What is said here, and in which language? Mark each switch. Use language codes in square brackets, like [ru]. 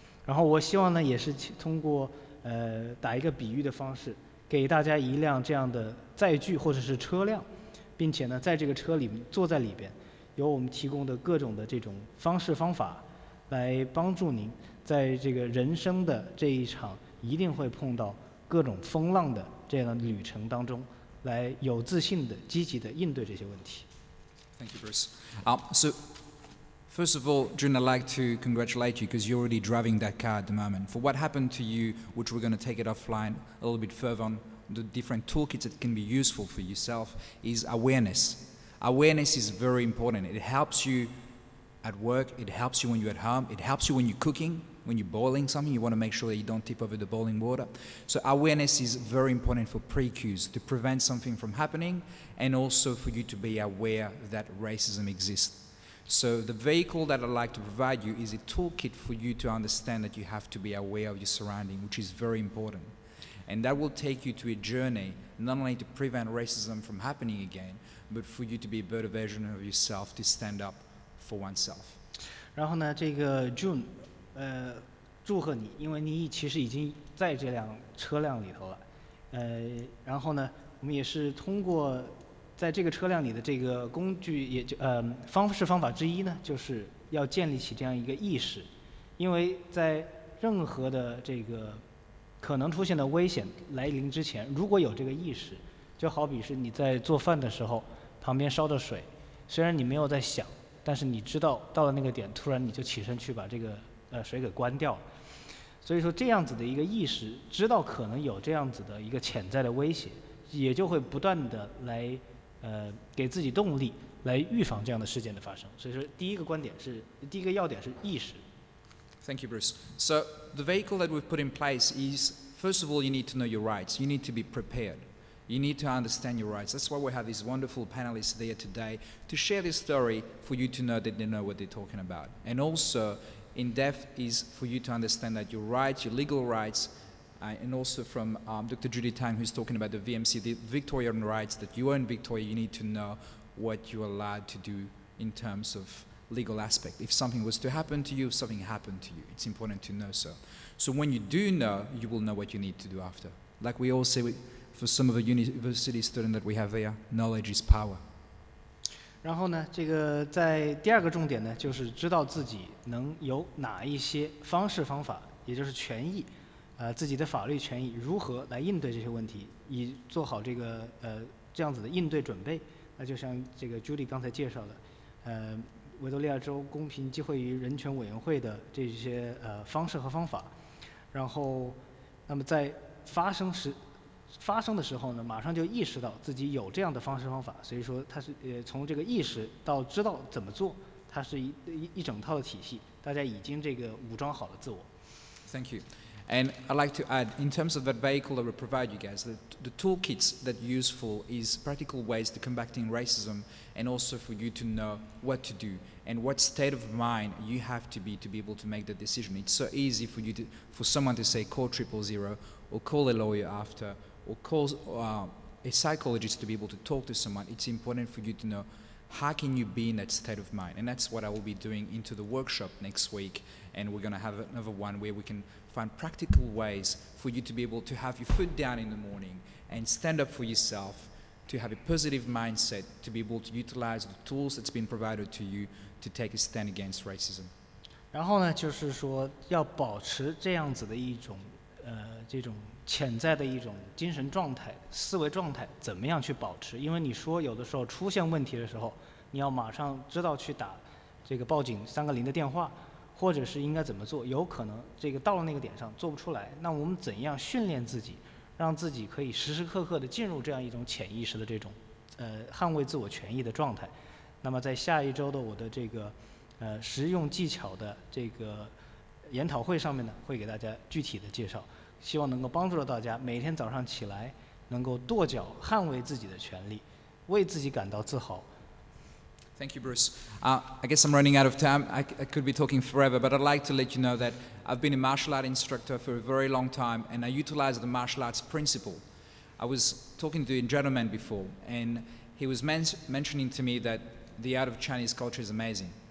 [zh] 然后我希望呢，也是通过打一个比喻的方式，给大家一辆这样的载具或者是车辆，并且呢，在这个车里坐在里边，有我们提供的各种的这种方式方法，来帮助您在这个人生的这一场一定会碰到各种风浪的这样的旅程当中，来有自信的、积极的应对这些问题。 [en] Thank you, Bruce. So, first of all, June, I'd like to congratulate you because you're already driving that car at the moment. For what happened to you, which we're going to take it offline a little bit further on, the different toolkits that can be useful for yourself, is awareness. Awareness is very important. It helps you at work, it helps you when you're at home, it helps you when you're cooking, when you're boiling something, you want to make sure that you don't tip over the boiling water. So awareness is very important for pre-cues, to prevent something from happening, and also for you to be aware that racism exists. So the vehicle that I'd like to provide you is a toolkit for you to understand that you have to be aware of your surrounding, which is very important. And that will take you to a journey, not only to prevent racism from happening again, but for you to be a better version of yourself, to stand up for oneself. [zh] 然后呢，June，祝贺你，因为你其实已经在这辆车辆里头了。然后呢，我们也是通过在这个车辆里的这个工具，也就方法之一呢，就是要建立起这样一个意识，因为在任何的可能出现的危险来临之前，如果有这个意识，就好比是你在做饭的时候，旁边烧着水，虽然你没有在想，但是你知道到了那个点，突然你就起身去把这个水给关掉了。所以说这样子的一个意识，知道可能有这样子的一个潜在的威胁，也就会不断的来给自己动力，来预防这样的事件的发生。所以说第一个要点是意识。 [en] Thank you, Bruce. So the vehicle that we've put in place is, first of all, you need to know your rights. You need to be prepared. You need to understand your rights. That's why we have these wonderful panelists there today to share this story for you to know that they know what they're talking about. And also, in depth is for you to understand that your rights, your legal rights, and also from Dr. Judy Tang, who's talking about the VMC, the Victorian rights, that you are in Victoria, you need to know what you're allowed to do in terms of legal aspect. If something was to happen to you, if something happened to you, it's important to know so. So when you do know, you will know what you need to do after. Like we all say for some of the university students that we have there, knowledge is power. [zh] 然后呢，这个在第二个重点呢，就是知道自己能有哪一些方式方法，也就是权益，自己的法律权益如何来应对这些问题，以做好这个这样子的应对准备。那就像这个 Judy 刚才介绍的，维多利亚州公平机会与人权委员会的这些方式和方法，然后，那么在发生的时候呢，马上就意识到自己有这样的方式方法，所以说它是从这个意识到知道怎么做，它是一整套的体系，大家已经这个武装好了自我。 [en] Thank you. And I'd like to add, in terms of that vehicle that we provide you guys, the toolkits that are useful is practical ways to combating racism and also for you to know what to do and what state of mind you have to be able to make the decision. It's so easy for someone to say call 000 or call a lawyer after or call a psychologist to be able to talk to someone. It's important for you to know how can you be in that state of mind. And that's what I will be doing into the workshop next week. And we're going to have another one where we can find practical ways for you to be able to have your foot down in the morning and stand up for yourself, to have a positive mindset, to be able to utilize the tools that's been provided to you to take a stand against racism. [zh] 然后呢，就是说要保持这样子的一种这种潜在的一种精神状态、思维状态，怎么样去保持？因为你说有的时候出现问题的时候，你要马上知道去打这个报警310的电话，或者是应该怎么做？有可能这个到了那个点上做不出来，那我们怎样训练自己，让自己可以时时刻刻的进入这样一种潜意识的这种捍卫自我权益的状态？那么在下一周的我的这个实用技巧的这个研讨会上面呢，会给大家具体的介绍，希望能够帮助到大家每天早上起来能够跺脚捍卫自己的权利，为自己感到自豪。 [en] Thank you, Bruce. I guess I'm running out of time. I could be talking forever, but I'd like to let you know that I've been a martial art instructor for a very long time, and I utilize the martial arts principle. I was talking to a gentleman before, and he was mentioning to me that the art of Chinese culture is amazing.